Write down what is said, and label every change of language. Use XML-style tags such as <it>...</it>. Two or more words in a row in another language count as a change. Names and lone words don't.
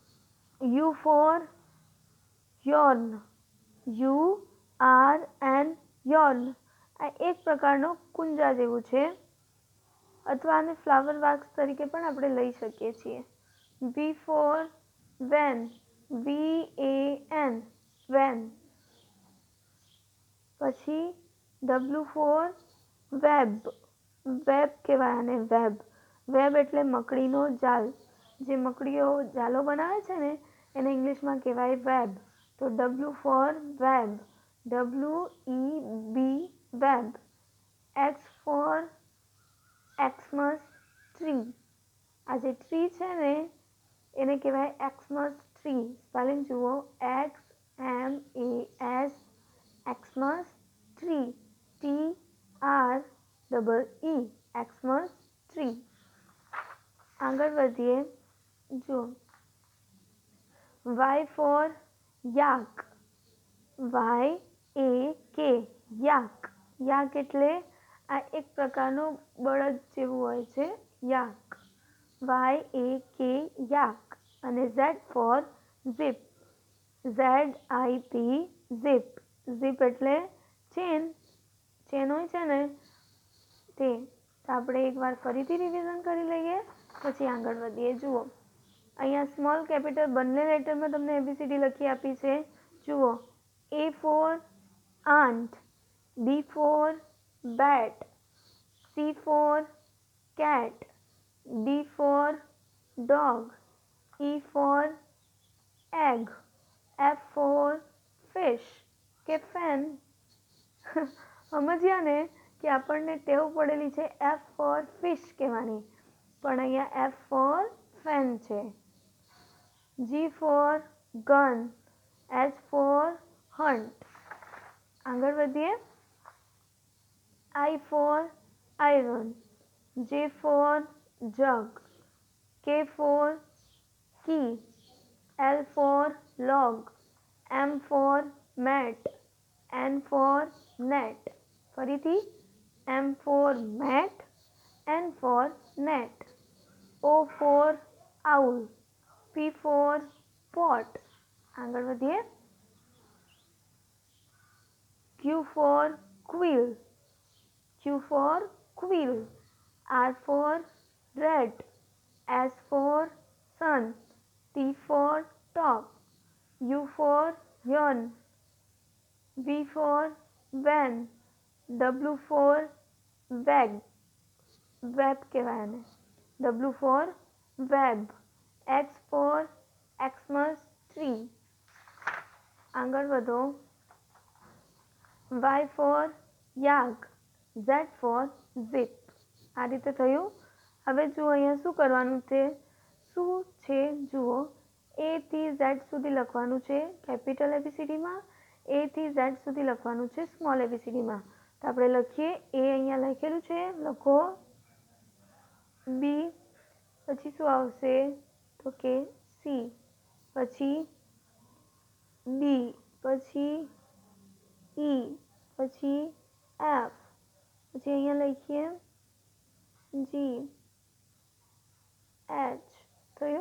<en>U for urn, URN, urn.</en> <gu>આ એક પ્રકારનો કુંજા જેવું છે, અથવા આને</gu> <en>flower vase</en> <gu>તરીકે પણ આપણે લઈ શકીએ છીએ.</gu> <en>V for van, VAN, van. પછી W for web,</en> <gu>વેબ કહેવાય આને, વેબ. વેબ એટલે મકડીનો જાલ. જે મકડીઓ જાલો બનાવે છે ને એને ઇંગ્લિશમાં કહેવાય વેબ.</gu> <en>તો W for web, WEB, વેબ. X for Xmas tree.</en> <gu>આ જે ટ્રી છે ને એને કહેવાય</gu> <en>Xmas tree. સ્પેલિંગ જુઓ, XMAS, Xmas tree, TREE, Xmas tree.</en> <gu>આગળ વધીએ. જુઓ,</gu> <en>Y for yak, YAK, yak.</en> <gu>યાક એટલે આ એક પ્રકારનો બળદ જેવું હોય છે, યાક.</gu> <en>YAK, યાક. અને Z for zip, ZIP, zip.</en> <gu>zip એટલે ચેન, ચેન હોય છે ને તે. આપણે એકવાર ફરીથી રિવિઝન કરી લઈએ પછી આગળ વધીએ. જુઓ, અહીંયા</gu> <en>small capital</en> <gu>બંને લેટરમાં તમને ABCD લખી આપી છે. જુઓ,</gu> <en>A for ant, B for bat, C for cat, D for dog, E for egg, F for fish કે fan.</en> <gu>સમજ્યા ને કે આપણને ટેવ પડેલી છે</gu> <en>F for fish</en> <gu>કહેવાની, પણ અહીંયા</gu> <en>F for fan</en> <gu>છે.</gu> <en>G for gun, H for hunt.</en> <gu>આગળ વધીએ.</gu> <en>I for iron, J for jug, K for key, L for log, M for mat, N for net. ફરીથી M for mat, N for net. O for owl, P for pot.</en> <gu>આગળ વધીએ.</gu> <en>Q for quill, Q for quill. R for rat, S for sun, T for top, U for yawn, V for van, W for web, web</en> <gu>કહેવાય આને,</gu> <en>W for web. X for Xmas tree.</en> <gu>આગળ વધો.</gu> <en>Y for yak, Z for zip.</en> <gu>આ રીતે થયું. હવે જુઓ અહીંયા શું કરવાનું છે, શું છે જુઓ, A થી Z સુધી લખવાનું છે કેપિટલ ABCDમાં, A થી Z સુધી લખવાનું છે સ્મોલ ABCDમાં. તો આપણે લખીએ. A અહીંયા લખેલું છે, લખો. B, પછી શું આવશે તો કે C, પછી D, પછી E, પછી F, પછી અહીંયા લખીએ G, H થયું.</gu>